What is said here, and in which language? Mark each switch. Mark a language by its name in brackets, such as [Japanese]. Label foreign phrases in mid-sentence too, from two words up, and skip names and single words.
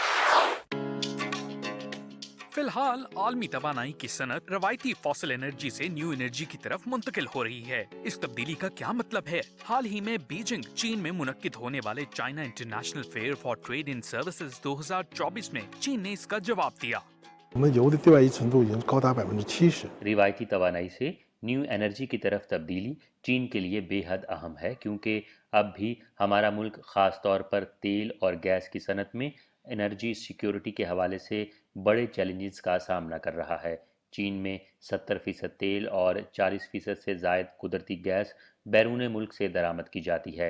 [Urdu] فی الحال عالمی توانائی کی صنعت روایتی [English] fossil energy [Urdu] سے [English] new energy [Urdu] کی طرف منتقل ہو رہی ہے. اس تبدیلی کا کیا مطلب ہے؟ حال ہی میں بیجنگ، چین میں منعقد ہونے والے चाइना इंटरनेशनल फेयर फॉर ट्रेड इन सर्विसेज 2024 میں چین نے اس کا جواب دیا। [Chinese] 我们油的对外溢程度已经高达70%。 [Urdu] روایتی توانائی سے [English] new energy [Urdu] کی طرف تبدیلی چین کے لیے بے حد اہم ہے، کیونکہ اب بھی ہمارا ملک خاص طور پر تیل اور گیس کی صنعت میں [English] energy security [Urdu] کے حوالے سے بڑے چیلنجز کا سامنا کر رہا ہے. چین میں 70% تیل اور 40% سے زائد قدرتی گیس بیرون ملک سے درآمد کی جاتی ہے.